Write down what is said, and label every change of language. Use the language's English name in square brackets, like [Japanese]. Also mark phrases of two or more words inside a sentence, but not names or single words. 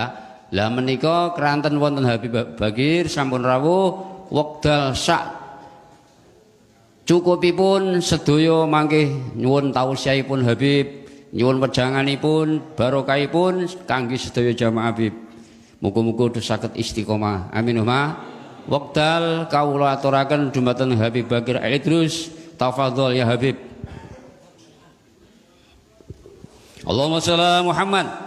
[Javanese] Lah menika keranten wonten Habib Bagir sampun rawuh wekdal sak cukupipun sedaya mangke nyuwun tausiahipun Habib, nyuwun wejanganipun, barokahipun kangge sedaya jamaah Habib. Muga-muga saged istiqomah. [Arabic] Amin Allahumma. [Javanese] Wekdal kawula aturaken dumateng Habib Bagir Idrus. [Arabic] Tafadhol ya Habib. Allahumma shalli ala Muhammad.